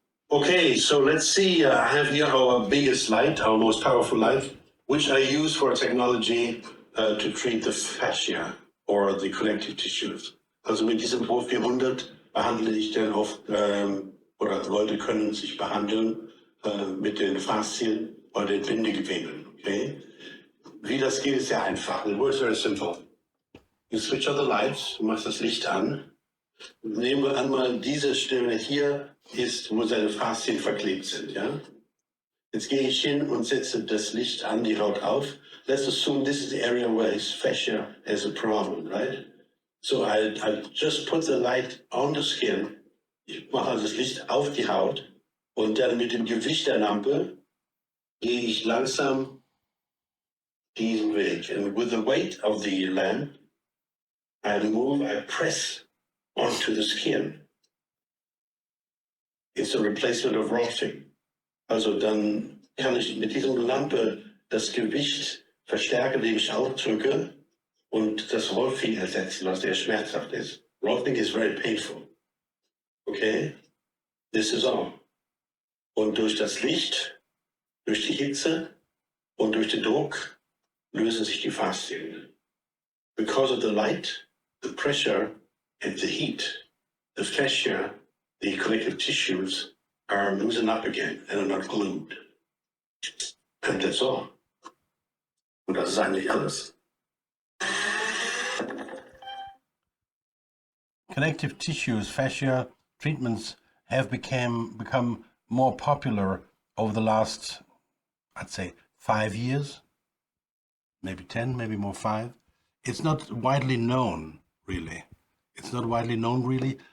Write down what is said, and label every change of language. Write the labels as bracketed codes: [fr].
[en] Okay, so let's see. I have here our biggest light, our most powerful light, which I use for technology to treat the fascia or the connective tissues. [de] Also mit diesem Pro 400 behandle ich dann oft, oder Leute können sich behandeln mit den Faszien oder den Bindegeweben. Okay? Wie das geht, ist sehr einfach. [en] It works very simple. You switch on the lights, [de] du machst das Licht an. Nehmen wir einmal diese Stelle hier ist, wo seine Faszien verklebt sind, ja? Jetzt gehe ich hin und setze das Licht an, die Haut auf. [en] Let's assume this is the area where his fascia has a problem, right? So I just put the light on the skin. [de] Ich mache also das Licht auf die Haut und dann mit dem Gewicht der Lampe gehe ich langsam diesen Weg. [en] And with the weight of the lamp, I press onto the skin. It's a replacement of rolfing. [de] Also dann kann ich mit dieser Lampe das Gewicht verstärken, indem ich aufdrücke und das Rolfing ersetzen, was sehr schmerzhaft ist. [en] Rolfing is very painful. Okay? This is all. [de] Und durch das Licht, durch die Hitze und durch den Druck lösen sich die Faszien. [en] Because of the light, the pressure and the heat, the fascia, the connective tissues are loosened up again and are not glued. And that's all. [de] Und das ist eigentlich alles. [en] connective tissues, fascia treatments have become more popular over the last, I'd say, 5 years, maybe 10, maybe more 5. It's not widely known, really. It's not widely known, really.